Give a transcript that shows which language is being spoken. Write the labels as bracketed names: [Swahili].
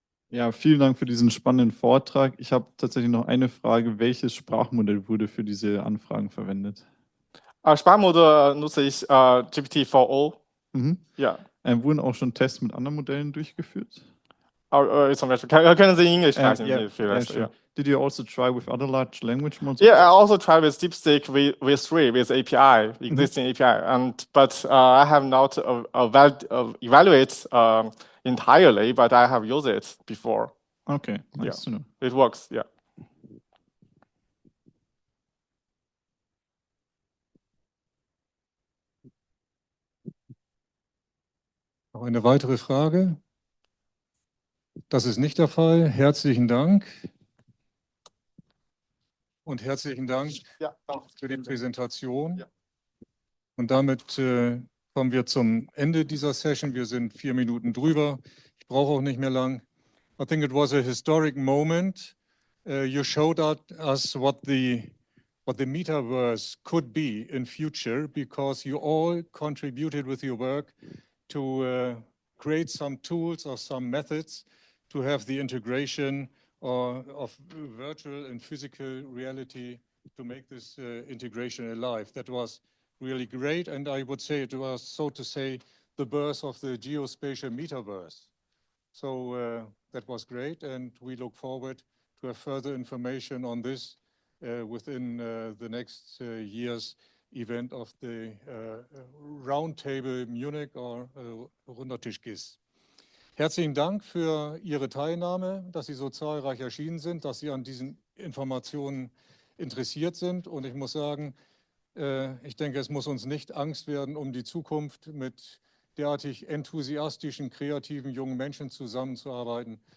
[German] Ja, vielen Dank für diesen spannenden Vortrag. Ich habe tatsächlich noch eine Frage. Welches Sprachmodell wurde für diese Anfragen verwendet? Sprachmodell nutze ich GPT-4o. Ja. Wurden auch schon Tests mit anderen Modellen durchgeführt? Zum Beispiel, können Sie Englisch sprechen? [English] Yeah. Did you also try with other large language models? Yeah, I also tried with DeepSeek v3 with API, existing API, but I have not evaluated entirely, but I have used it before. Okay, nice to know. It works, yeah. [German] Noch eine weitere Frage? Das ist nicht der Fall. Herzlichen Dank. Und herzlichen Dank für die Präsentation. Ja. Und damit kommen wir zum Ende dieser Session. Wir sind 4 Minuten drüber. Ich brauche auch nicht mehr lang. [English] I think it was a historic moment. You showed us what the metaverse could be in future, because you all contributed with your work to create some tools or some methods to have the integration of virtual and physical reality to make this integration alive. That was really great, and I would say it was, so to say, the birth of the geospatial metaverse. So that was great, and we look forward to have further information on this within the next year's event of the Roundtable Munich or Runder Tisch GIS. [German] Herzlichen Dank für Ihre Teilnahme, dass Sie so zahlreich erschienen sind, dass Sie an diesen Informationen interessiert sind. Und ich muss sagen, ich denke, es muss uns nicht Angst werden um die Zukunft, mit derartig enthusiastischen, kreativen jungen Menschen zusammenzuarbeiten.